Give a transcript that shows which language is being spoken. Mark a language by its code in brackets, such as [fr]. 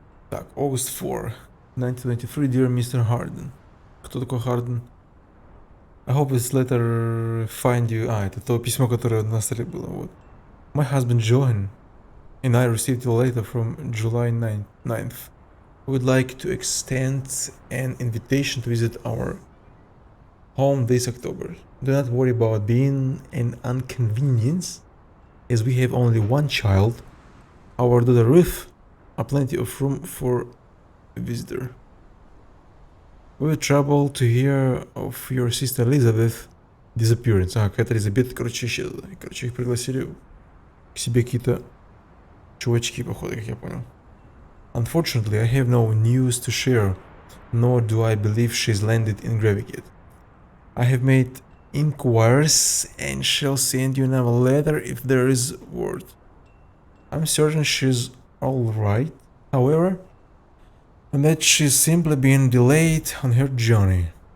[en] Так, August 4, 1993, dear Mr. [ru] Harden. Кто такой Харден? [en] I hope this letter find you... [ru] А, это то письмо, которое на столе было, вот. [en] My husband Johan and I received a letter from July 9th. We would like to extend an invitation to visit our home this October. Do not worry about being an inconvenience, as we have only one child. Our daughter Ruth, are plenty of room for a visitor. We were troubled to hear of your sister Elizabeth disappearance. [ru] А, какая-то Элизабет, короче, исчезла. Короче, их пригласили к себе какие-то чувачки, походу, как я понял. [en] Unfortunately, I have no news to share, nor do I believe she's landed in Gravik yet. I have made inquiries and shall send you another letter if there is word. I'm certain she's alright, however, and that she's simply been delayed on her journey.